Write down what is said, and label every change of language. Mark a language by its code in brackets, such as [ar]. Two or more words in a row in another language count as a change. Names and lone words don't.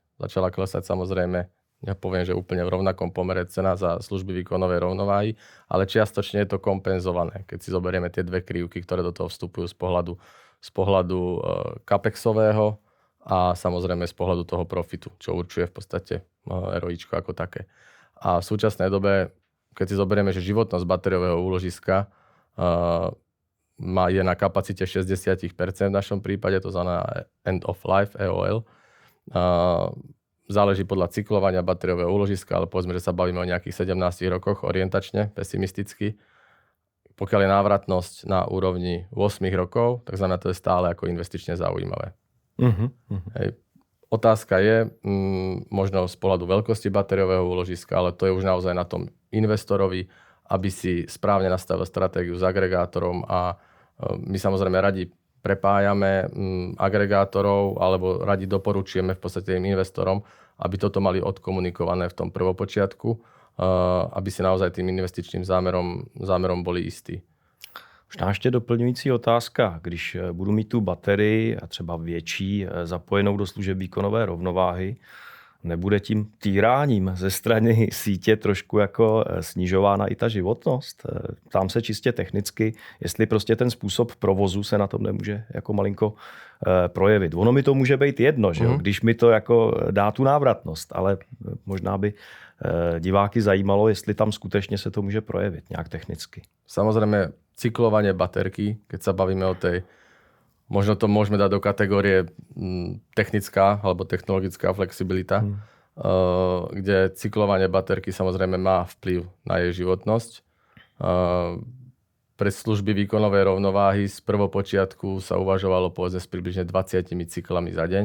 [sk] Začala klesať samozrejme, ja poviem, že úplne v rovnakom pomere cena za služby výkonovej rovnováhy, ale čiastočne je to kompenzované, keď si zoberieme tie 2 krivky, ktoré do toho vstupujú z pohľadu capexového a samozrejme z pohľadu toho profitu, čo určuje v podstate ROIčko ako také. A v súčasnej dobe, keď si zoberieme, že životnosť batériového úložiska je na kapacite 60% v našom prípade, to znamená [en] end of life, [sk] EOL. Záleží podľa cyklovania batériového úložiska, ale povedzme, že sa bavíme o nejakých 17 rokoch orientačne, pesimisticky. Pokiaľ je návratnosť na úrovni 8 rokov, tak znamená, to je stále ako investične zaujímavé. Hej. Otázka je možno z pohľadu veľkosti batériového úložiska, ale to je už naozaj na tom investorovi, aby si správne nastavil stratégiu s agregátorom a my samozrejme radi prepájame agregátorov alebo radi doporučujeme v podstate tým investorom, aby toto mali odkomunikované v tom prvopočiatku, aby si naozaj tým investičným zámerom boli istí. [cs] Možná ještě doplňující otázka. Když budu mít tu baterii a třeba větší zapojenou do služeb výkonové rovnováhy, nebude tím týráním ze strany sítě trošku jako snižována i ta životnost? Tam se čistě technicky, jestli prostě ten způsob provozu se na tom nemůže jako malinko projevit. Ono mi to může být jedno, že jo? Když mi to jako dá tu návratnost, ale možná by diváky zajímalo, jestli tam skutečně se to může projevit nějak technicky. [sk] Samozrejme, cyklovanie baterky, keď sa bavíme o tej, možno to môžeme dať do kategórie technická alebo technologická flexibilita, kde cyklovanie baterky samozrejme má vplyv na jej životnosť. Pre služby výkonovej rovnováhy z prvopočiatku sa uvažovalo povedzme s približne 20 cyklami za deň.